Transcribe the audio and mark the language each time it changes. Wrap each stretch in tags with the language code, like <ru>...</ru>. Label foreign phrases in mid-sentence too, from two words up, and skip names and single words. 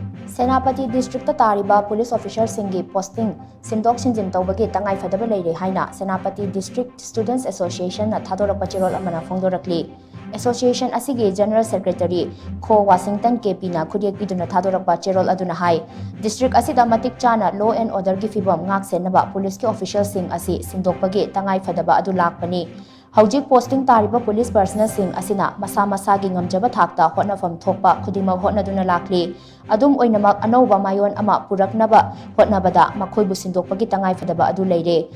<mni>Senapati District Tariba Police Officer Singi posting Sindok Sinjin Toubagi Tangai Phadaba Leire haina Senapati District Students Association na thadorakpa cherol amana phongdorakli. Association asigi General Secretary Ko Washington KP na khudiyek piduna thadorakpa cherol aduna hai district asida matik chana law and order gi fibam ngak senaba police ki official sing asi sindokpagi Tangai Phadaba adu lakpani. Haujik posting tariba police personnel sing asina masa masagi ngamjaba thakta hotnafam thokpa khudima hotnaduna lakli adum oinamak anova mayon ama puraknaba hotnabada makhoibu sindokpagi Tangai Phadaba adu leire</mni>